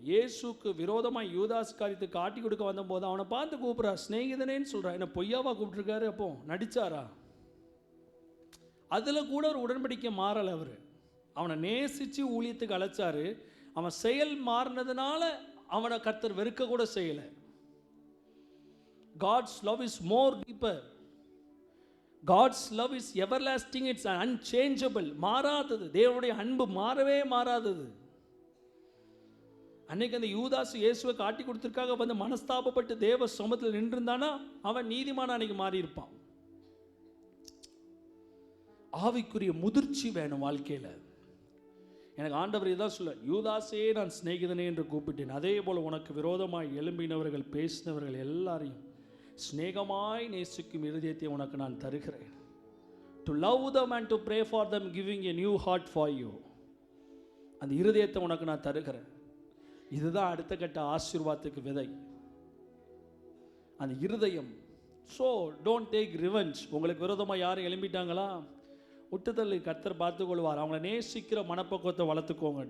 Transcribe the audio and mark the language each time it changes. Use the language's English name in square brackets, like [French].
[Tamil] இயேசுக்கு விரோதமாக யூதாஸ் காரியத்தை காட்டி கொடுக்க வந்தபோது அவனை பார்த்து கூப்பிட்றா, ஸ்நேகிதனேன்னு சொல்கிறா. என்ன பொய்யாவா கூப்பிட்டுருக்காரு? அப்போ நடிச்சாரா? அதில் கூட ஒரு உடன்படிக்கை மாறலை. அவனை நேசித்து ஊழியத்துக்கு அழைச்சாரு. அவன் செயல் மாறினதுனால அவனை கர்த்தர் வெறுக்க கூட செய்யலை. [English] God's love is more deeper. God's love is everlasting. It's unchangeable. [Tamil] மாறாதது. தேவனுடைய அன்பு மாறவே மாறாதது. அன்னைக்கு அந்த யூதாஸ் இயேசுவை காட்டி கொடுத்திருக்காக வந்து மனஸ்தாபப்பட்டு தேவ சமூகத்தில் நின்றிருந்தானா அவன் நீதிமான அன்னைக்கு மாறி இருப்பான். ஆவிக்குரிய முதிர்ச்சி வேணும் வாழ்க்கையில். எனக்கு ஆண்டவர் இதான் சொல்ல, யூதாஸே நான் சிநேகிதனே என்று கூப்பிட்டேன். அதே போல உனக்கு விரோதமாய் எழும்பினவர்கள் பேசினவர்கள் எல்லாரையும் சிநேகமாய் நேசிக்கும் இருதயத்தை உனக்கு நான் தருகிறேன். [English] To love them and to pray for them, giving a new heart for you. [Tamil] அந்த இருதயத்தை உனக்கு நான் தருகிறேன். இதுதான் அடுத்த கட்ட ஆசீர்வாதத்துக்கு விதை, அந்த இருதயம். [English] So don't take revenge. [Tamil] உங்களுக்கு விரோதமாக யாரும் எழும்பிட்டாங்களா, விட்டுதல் கர்த்தர் பார்த்துக்கொள்வார். அவங்கள நேசிக்கிற மனப்பக்குவத்தை வளர்த்துக்கோங்க.